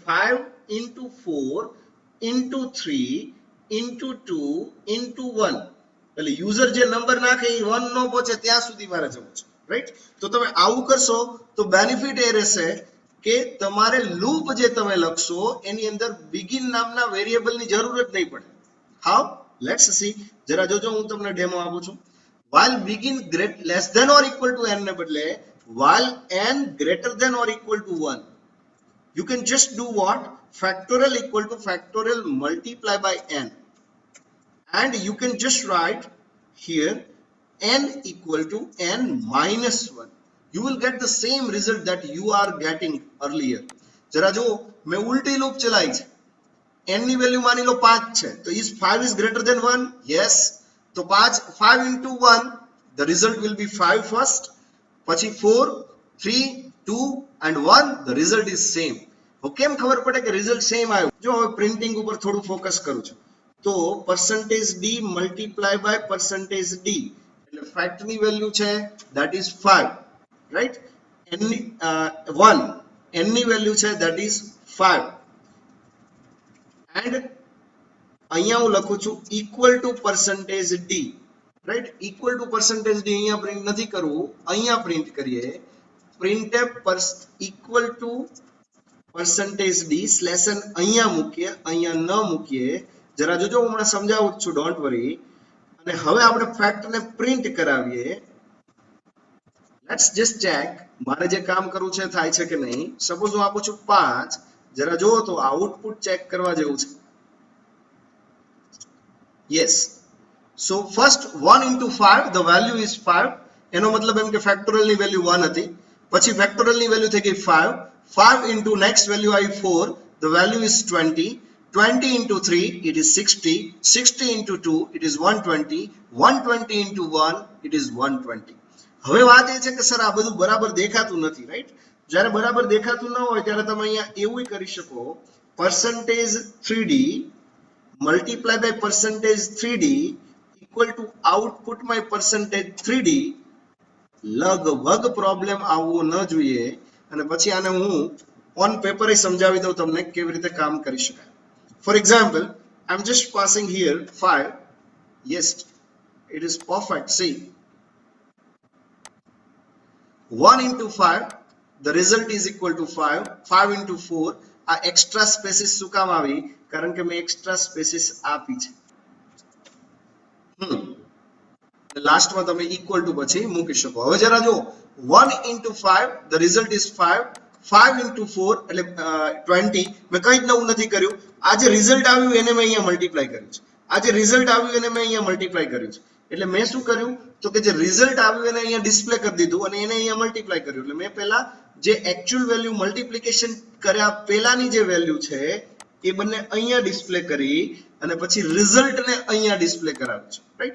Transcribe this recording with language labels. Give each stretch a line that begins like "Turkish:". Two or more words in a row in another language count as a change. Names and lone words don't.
English: 5 into 4 into 3 into 2 into 1,
Gujarati: એટલે યુઝર જે નંબર નાખે એ 1 નો પહોંચે ત્યાં સુધી મારે જવું છે, રાઈટ? તો તમે આવું કરશો તો બેનિફિટ એ રહેશે કે તમારે લૂપ જે તમે લખશો એની અંદર begin નામના વેરિયેબલની જરૂર જ નહીં પડે.
English: How? Let's see.
Gujarati: જરા જોજો, હું તમને ડેમો આપું છું.
English: while begin less than or equal to n
Gujarati: ને બદલે
English: while n greater than or equal to 1, you can just do what? Factorial equal to factorial multiply by n, and you can just write here n equal to n minus 1. You will get the same result that you are getting earlier.
Gujarati: જરા જો, મેં ઉલટી લૂપ ચલાવી છે. n ની વેલ્યુ માની લો 5 છે, તો
English: is 5 is greater than 1? yes. તો 5 into 1, the result will be 5 first, પછી 4, 3, 2 and 1, the result is same.
Gujarati: હવે કેમ ખબર પડે કે રિઝલ્ટ સેમ આવ્યું? જો હવે પ્રિન્ટિંગ ઉપર થોડું ફોકસ કરું છું, તો %d
English: multiply by
Gujarati: %d, એટલે ફેક્ટ ની વેલ્યુ છે
English: that is 5,
Gujarati: રાઈટ? n ની 1, n ની વેલ્યુ છે
English: that is 5, and
Gujarati: અહીંયા હું લખું છું
English: equal to %d,
Gujarati: રાઈટ?
English: equal to %d
Gujarati: અહીંયા પ્રિન્ટ નથી કરવું, અહીંયા પ્રિન્ટ કરીએ.
English: printf equal to %d
Gujarati: સ્લેશ n અહીંયા મૂકીએ, અહીંયા ન મૂકીએ. જરા જોજો, હું હમણાં સમજાવું છું,
English: don't worry.
Gujarati: અને હવે આપણે ફેક્ટ ને પ્રિન્ટ કરાવીએ.
English: let's just check
Gujarati: મારે જે કામ કરવું છે થાય છે કે નહીં. સપોઝ હું આપું છું 5, જરા જોવો તો આઉટપુટ ચેક કરવા જેવું છે.
English: yes. so first 1 into 5, the value is 5.
Gujarati: એનો મતલબ એમ કે ફેક્ટોરિયલ ની વેલ્યુ 1 હતી, પછી ફેક્ટોરિયલ ની વેલ્યુ થઈ ગઈ 5.
English: 5 into next value I 4, the value is 20. 20 into 3, it is 60. 60 into 2, it is 120. 120 into 1, it is 120.
Gujarati: હવે વાત એ છે કે સર આ બધું બરાબર દેખાતું નથી, રાઈટ? જ્યારે બરાબર દેખાતું ન હોય ત્યારે તમે અહીંયા એવું કરી શકો,
English: %3d multiply by %3d equal to output my %3d.
Gujarati: લગભગ પ્રોબ્લેમ આવવો ન જોઈએ. અને પછી આને હું
English: on paper
Gujarati: સમજાવી દઉં તમને કેવી રીતે કામ કરી શકાય.
English: For example, I am just passing here 5. yes, it is perfect. see, 1 into 5, the result is equal to 5. 5 into 4,
Gujarati: આ એક્સ્ટ્રા સ્પેસીસ શું કામ આવી? કારણ કે મેં એક્સ્ટ્રા સ્પેસીસ આપી છે. લાસ્ટમાં તમે
English: equal to
Gujarati: પછી મૂકી શકો. હવે જરા જો,
English: 1 into 5, the result is 5.
Gujarati: 5 into 4 એટલે 20. મેં કંઈ જ નવું નથી કર્યું. આ જે રિઝલ્ટ આવ્યું એને મેં અહીંયા મલ્ટીપ્લાય કર્યું છે. આ જે રિઝલ્ટ આવ્યું એને મેં અહીંયા મલ્ટીપ્લાય કર્યું છે. એટલે મેં શું કર્યું? તો કે જે રિઝલ્ટ આવ્યું એને અહીંયા ડિસ્પ્લે કરી દીધું અને એને અહીંયા મલ્ટીપ્લાય કર્યું. એટલે મેં પહેલા જે એકચ્યુઅલ વેલ્યુ મલ્ટીપ્લિકેશન કર્યા પહેલાની જે વેલ્યુ છે એ બંને અહીંયા ડિસ્પ્લે કરી અને પછી રિઝલ્ટને અહીંયા ડિસ્પ્લે કરાવ્યું છે, રાઈટ?